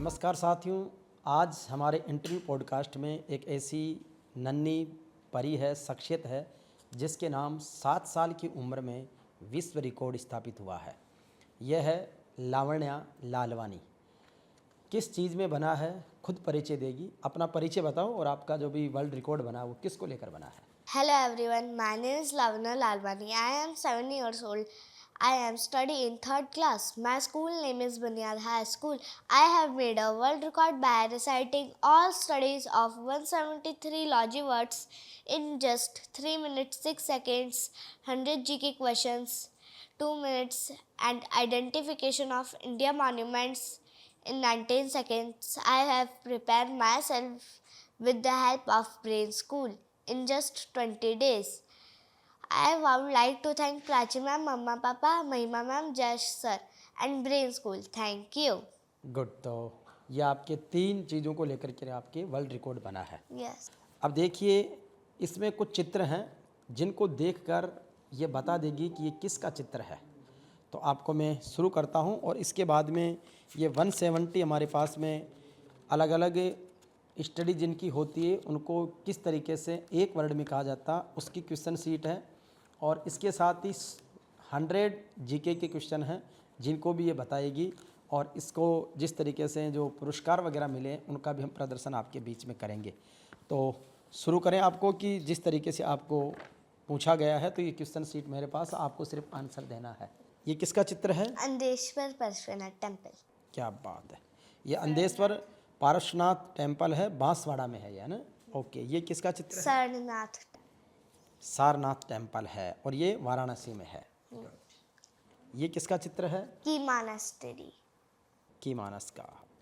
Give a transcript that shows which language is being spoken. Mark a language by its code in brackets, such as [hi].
[hi] नमस्कार साथियों, आज हमारे इंटरव्यू पॉडकास्ट में एक ऐसी नन्ही परी है, शख्सियत है जिसके नाम 7 साल की उम्र में विश्व रिकॉर्ड स्थापित हुआ है। यह है लावण्या लालवानी। किस चीज़ में बना है, खुद परिचय देगी। अपना परिचय बताओ और आपका जो भी वर्ल्ड रिकॉर्ड बना वो किसको लेकर बना है? [en] Hello everyone, my name is Lavanya Lalwani. I am 7 years old. I am studying in 3rd class. My school name is Bunyad High School. I have made a world record by reciting all studies of 173 logi words in just 3 minutes 6 seconds, 100 GK questions, 2 minutes, and identification of India monuments in 19 seconds. I have prepared myself with the help of Brain School in just 20 days. I would like to thank Prachi ma'am, Mama Papa, Mahima ma'am, Jash sir and Brain School. Thank you. [hi] Good. तो ये आपके 3 चीज़ों को लेकर के आपके world record बना है। [en] Yes. [hi] अब देखिए, इसमें कुछ चित्र हैं जिनको देखकर ये बता देगी कि ये किसका चित्र है। तो आपको मैं शुरू करता हूँ और इसके बाद में ये 170 हमारे पास में अलग अलग स्टडी जिनकी होती है उनको किस तरीके से एक वर्ड में कहा जाता उसकी क्वेश्चन सीट है। और इसके साथ ही 100 जीके के क्वेश्चन हैं जिनको भी ये बताएगी। और इसको जिस तरीके से जो पुरस्कार वगैरह मिले उनका भी हम प्रदर्शन आपके बीच में करेंगे। तो शुरू करें आपको कि जिस तरीके से आपको पूछा गया है। तो ये क्वेश्चन सीट मेरे पास, आपको सिर्फ आंसर देना है। ये किसका चित्र है? [en] Andeshwar Parshvanath Temple. [hi] क्या बात है! ये अंदेश्वर पार्श्वनाथ टेम्पल है, बांसवाड़ा में है, ये ना? ओके, ये किसका चित्र है? [en] Sarnath. [hi] सारनाथ टेम्पल है और ये वाराणसी में है। ये किसका चित्र है? [en] Key Monastery. [hi] की मानस का।